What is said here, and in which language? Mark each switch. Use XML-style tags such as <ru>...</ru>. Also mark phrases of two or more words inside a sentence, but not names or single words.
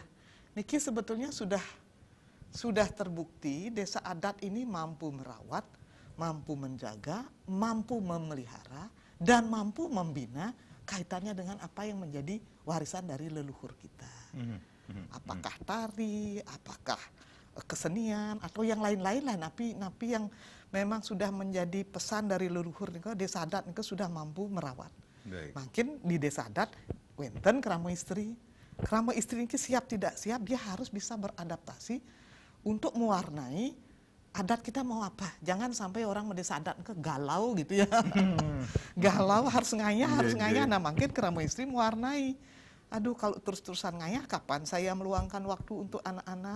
<id>Niki sebetulnya sudah terbukti desa adat ini mampu merawat, mampu menjaga, mampu memelihara, dan mampu membina kaitannya dengan apa yang menjadi warisan dari leluhur kita. Apakah tari, apakah kesenian, atau yang lain-lain lah. Napi yang memang sudah menjadi pesan dari leluhur, desa adat sudah mampu merawat. Makin di desa adat,</id> <ban>wenten krama istri.</ban> <id>Krama istri ini siap tidak siap, dia harus bisa beradaptasi untuk mewarnai adat kita mau apa. Jangan sampai orang desa adat ke galau gitu ya. Galau harus ngayah. Nah, makin krama istri mewarnai. Aduh, kalau terus-terusan ngayah, kapan saya meluangkan waktu untuk anak-anak?</id>